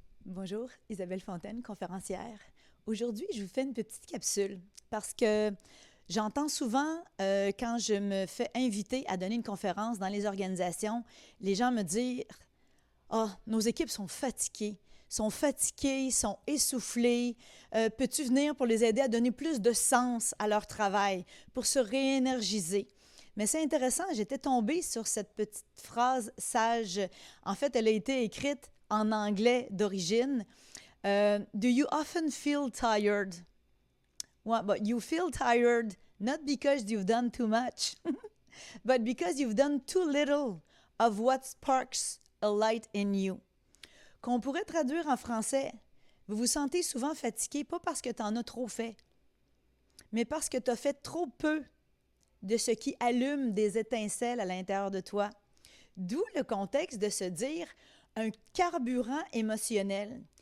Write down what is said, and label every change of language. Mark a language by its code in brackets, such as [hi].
[fr] Bonjour, Isabelle Fontaine, conférencière. Aujourd'hui, je vous fais une petite capsule parce que j'entends souvent, quand je me fais inviter à donner une conférence dans les organisations, les gens me dire: «Ah, nos équipes sont fatiguées, sont essoufflées. Peux-tu venir pour les aider à donner plus de sens à leur travail, pour se réénergiser?» Mais c'est intéressant, j'étais tombée sur cette petite phrase sage. En fait, elle a été écrite en anglais d'origine. [en] Do you often feel tired? Well, but you feel tired not because you've done too much, but because you've done too little of what sparks a light in you. [fr] Qu'on pourrait traduire en français: vous vous sentez souvent fatigué, pas parce que tu en as trop fait, mais parce que tu as fait trop peu de ce qui allume des étincelles à l'intérieur de toi. D'où le contexte de se dire un carburant émotionnel.